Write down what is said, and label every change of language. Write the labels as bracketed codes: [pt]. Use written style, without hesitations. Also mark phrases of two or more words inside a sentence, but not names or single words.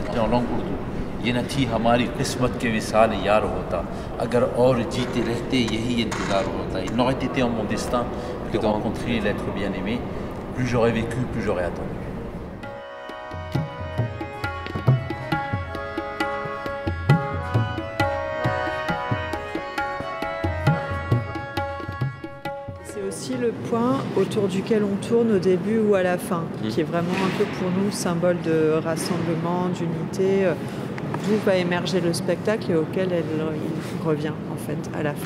[ur] لانگ اردو یہ نہ تھی ہماری قسمت کہ وصال یار ہوتا اگر اور جیتے رہتے یہی انتظار ہوتا [fr] il n'aurait été en mon destin que de rencontrer l'être bien-aimé plus j'aurais vécu plus j'aurais attendu. C'est aussi le point autour duquel on tourne au début ou à la fin, qui est vraiment un peu pour nous symbole de rassemblement, d'unité, d'où va émerger le spectacle et auquel il revient en fait à la fin.